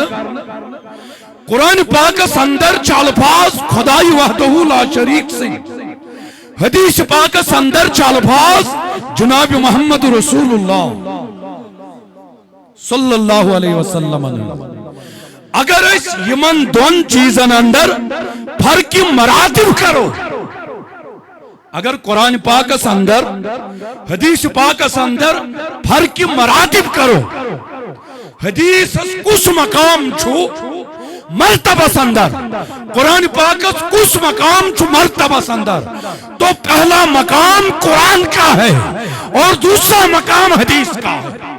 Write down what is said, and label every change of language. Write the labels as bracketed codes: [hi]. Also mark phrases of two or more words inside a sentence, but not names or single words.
[ks] قرآن پاک اندر چھ الفاظ خدای [ar] وحدہ لا شریک [ks] سے، حدیث پاک اندر چھ الفاظ جناب محمد رسول اللہ [ar] صلی اللہ علیہ وسلم. [ks] اگر اس یمن دون چیزن اندر فرق مراتب کرو، اگر قرآن پاک اندر حدیث پاک اندر فرق مراتب کرو، حدیث کس مقام چھو مرتبہ اندر، قرآن پاک کس مقام چھو مرتبہ اندر، [ur] تو پہلا مقام قرآن کا ہے اور دوسرا مقام حدیث کا ہے.